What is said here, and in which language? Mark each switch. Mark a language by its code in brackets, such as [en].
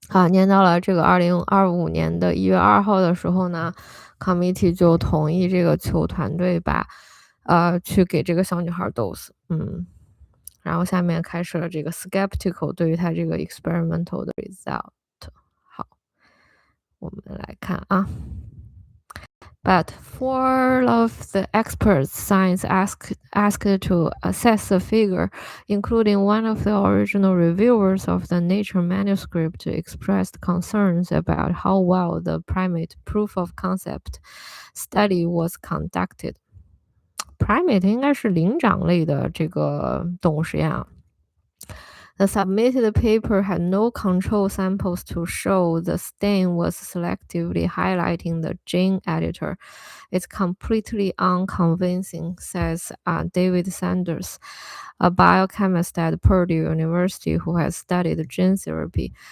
[zh] 念到了这个2025年的1月2号的时候呢，committee 就同意这个球团队去给这个小女孩 dose。然后下面开始了这个 skeptical 对于他这个 experimental 的 result。好，我们来看啊。 [en] But four of the experts science asked to assess the figure, including one of the original reviewers of the Nature manuscript, expressed concerns about how well the primate proof of concept study was conducted. [zh] Primate 应该是灵长类的这个动物实验啊。 [en] The submitted paper had no control samples to show the stain was selectively highlighting the gene editor. It's completely unconvincing, says David Sanders, a biochemist at Purdue University who has studied gene therapy.